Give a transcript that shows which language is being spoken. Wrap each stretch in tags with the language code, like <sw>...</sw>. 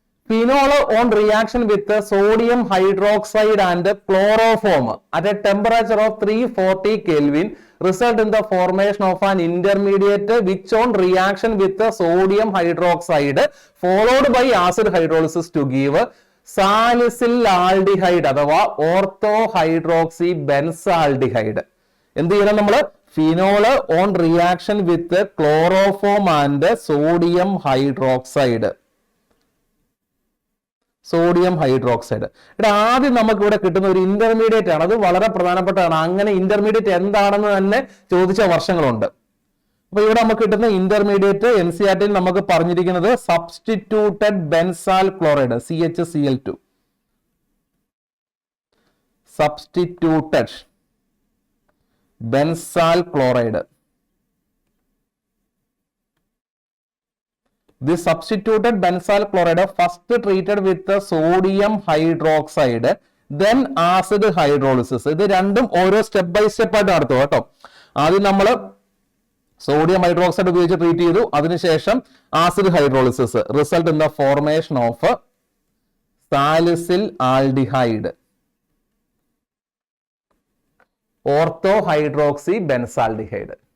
<en>Phenol on reaction with sodium hydroxide and chloroform at a temperature of 340 Kelvin result in the formation of an intermediate which on reaction with sodium hydroxide followed by acid hydrolysis to give salicyl aldehyde അഥവാ ortho hydroxy benzaldehyde.</en> <ml>എന്ത് ചെയ്യണം നമ്മൾ,</ml> <en>Phenol on reaction with chloroform and sodium hydroxide.</en> <ml>Sodium hydroxide. ഇവിടെ ആദ്യം നമുക്ക് ഇവിടെ കിട്ടുന്ന ഒരു ഇന്റർമീഡിയറ്റ് ആണ്, അത് വളരെ പ്രധാനപ്പെട്ടതാണ്. അങ്ങനെ ഇന്റർമീഡിയറ്റ് എന്താണെന്ന് തന്നെ ചോദിച്ച വർഷങ്ങളുണ്ട്. അപ്പൊ ഇവിടെ നമുക്ക് കിട്ടുന്ന ഇന്റർമീഡിയറ്റ് NCERT നമുക്ക് പറഞ്ഞിരിക്കുന്നത് substituted benzal chloride CHCl2.</ml> <en>Substituted benzal chloride. This substituted benzal chloride first treated with sodium hydroxide then acid hydrolysis.</en> <ml>ഇത് രണ്ടും ഓരോ സ്റ്റെപ്പ് ബൈ സ്റ്റെപ്പ് ആയിട്ട് നടത്തും കേട്ടോ. ആദ്യം നമ്മൾ സോഡിയം ഹൈഡ്രോക്സൈഡ് ഉപയോഗിച്ച് ട്രീറ്റ് ചെയ്തു, അതിനുശേഷം acid hydrolysis</ml> <en>result in the formation of</en> <ml>സാലിസിൽ aldehyde ortho hydroxy benzaldehyde.</ml>